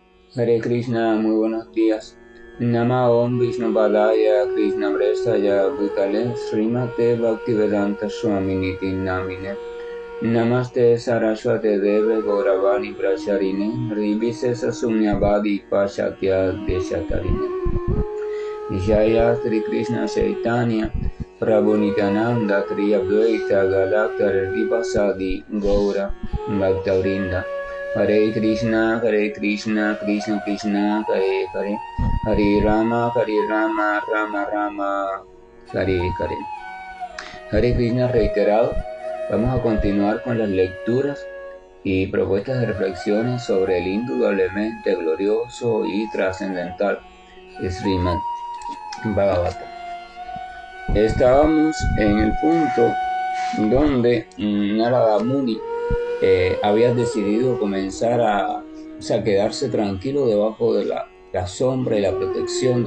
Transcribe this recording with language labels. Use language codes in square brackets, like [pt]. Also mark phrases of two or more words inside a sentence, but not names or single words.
[sa] Hare Krishna, [es] muy buenos días. [sa] Nama Om Vishnu Padaya Krishna Prestaya Bhutale Srimate Bhaktivedanta Swami Niti Namine Namaste Saraswate Deve Gauravani Pracharine Rivise Sasunyavadi Pashatya Deshatarine Jaya Sri Krishna Chaitanya Prabhu Nityananda Tri Advaita Gadadhar Rivasadi Gaura Bhaktavrinda Hare Krishna, Krishna Krishna, Hare Hare, Hare Rama, Rama Rama, Hare Hare. Hare Krishna [es] reiterado. Vamos a continuar con las lecturas y propuestas de reflexiones sobre el indudablemente glorioso y trascendental Srimad Bhagavatam. Estábamos en el punto donde Narada Muni había decidido comenzar a quedarse tranquilo debajo de la sombra y la protección